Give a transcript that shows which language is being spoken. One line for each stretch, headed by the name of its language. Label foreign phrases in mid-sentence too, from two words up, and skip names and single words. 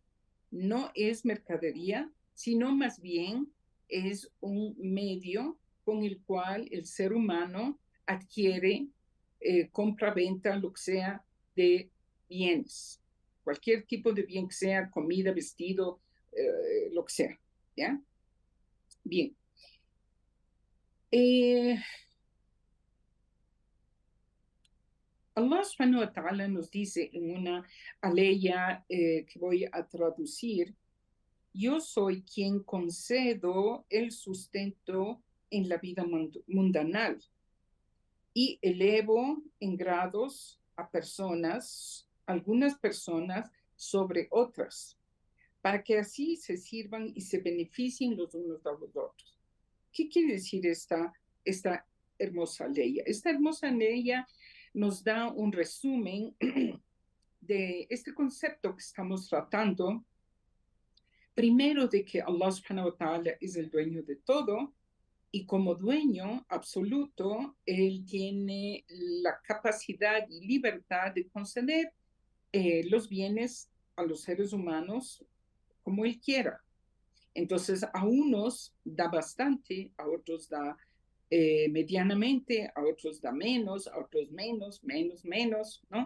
Spanish: No es mercadería, sino más bien es un medio con el cual el ser humano adquiere, compra-venta, lo que sea, de bienes. Cualquier tipo de bien que sea, comida, vestido, lo que sea. ¿Ya? Bien. Allah
Arabic: سبحانه وتعالى
Spanish: nos dice en una aleya que voy a traducir, yo soy quien concedo el sustento en la vida mundanal y elevo en grados a personas, algunas personas sobre otras, para que así se sirvan y se beneficien los unos de los otros. ¿Qué quiere decir esta hermosa ley? Esta hermosa ley nos da un resumen de este concepto que estamos tratando. Primero, de que Allah
Arabic: سبحانه وتعالى
Spanish: es el dueño de todo y como dueño absoluto, Él tiene la capacidad y libertad de conceder los bienes a los seres humanos como Él quiera. Entonces, a unos da bastante, a otros da medianamente, a otros da menos, a otros menos, ¿no?